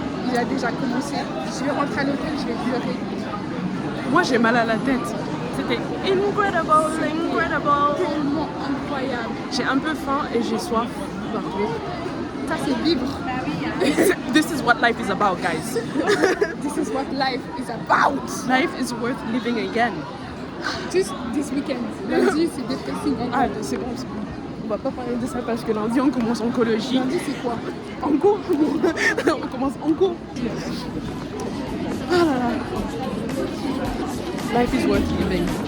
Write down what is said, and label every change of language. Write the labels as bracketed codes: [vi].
[fr] Je vais rentrer à l'hôtel, je vais pleurer. Moi j'ai mal à la tête. C'était incredible. Tellement incroyable. J'ai un peu faim et j'ai soif. Ça c'est vivre. [en] This is what life is about, guys. This is what life is about. Life is worth living again. Just this weekend. [fr] Lundi c'est dépressing. Ah, c'est bon. On va pas parler de ça parce que lundi on commence oncologie. Lundi c'est quoi? En cours. On commence en cours. Ah là là. [en] Life is worth living.